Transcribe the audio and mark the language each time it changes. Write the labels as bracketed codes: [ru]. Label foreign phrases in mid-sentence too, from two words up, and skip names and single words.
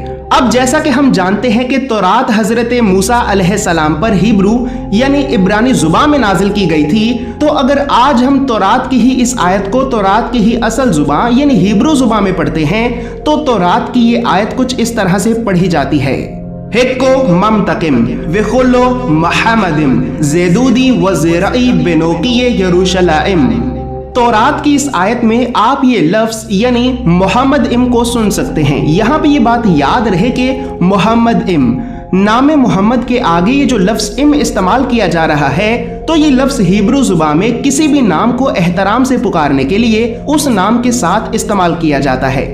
[ur] اب جیسا کہ ہم جانتے ہیں کہ تورات حضرت موسیٰ [ar] علیہ السلام [ur] پر ہیبرو یعنی عبرانی زبان میں نازل کی گئی تھی، تو اگر آج ہم تورات کی ہی اس آیت کو تورات کی ہی اصل زبان یعنی ہیبرو زبان میں پڑھتے ہیں تو تورات کی یہ آیت کچھ اس طرح سے پڑھی جاتی ہے: [he] חכו ממתקים וכלו מחמדים זה דודי וזה רעי בנות ירושלים. [ur] تورات کی اس آیت میں آپ یہ لفظ یعنی محمد کو سن سکتے ہیں۔ یہاں پہ یہ بات یاد رہے کہ محمد نام محمد کے آگے یہ جو لفظ استعمال کیا جا رہا ہے، تو یہ لفظ ہیبرو زبان میں کسی بھی نام کو احترام سے پکارنے کے لیے اس نام کے ساتھ استعمال کیا جاتا ہے۔